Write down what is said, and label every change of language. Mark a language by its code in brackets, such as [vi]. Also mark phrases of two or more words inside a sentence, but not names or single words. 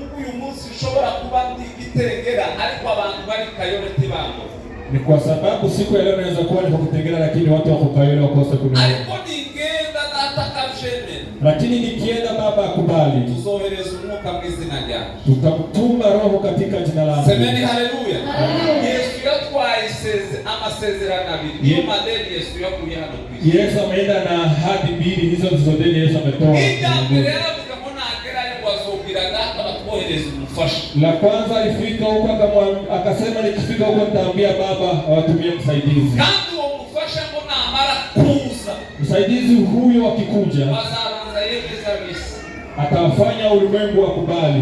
[sw] Ni kwa sababu siku ya leo naweza kuwa niko Kitengela lakini watu wako Kayole wakose kuniona. Lakini nikienda Baba akubali, tutamtuma Roho katika jina lake. Semeni haleluya. [rw] Yesu yatwaye amasezerano abiri. Niyo madeni Yesu yakuye hano kwisi. [sw] Yesu ameenda na ahadi mbili, hizo ndizo deni Yesu ametoa. La kwanza alifika huko akasema nikifika huko nitaambia Baba awatumie msaidizi. Msaidizi huyo akikuja atafanya ulimwengu wakubali.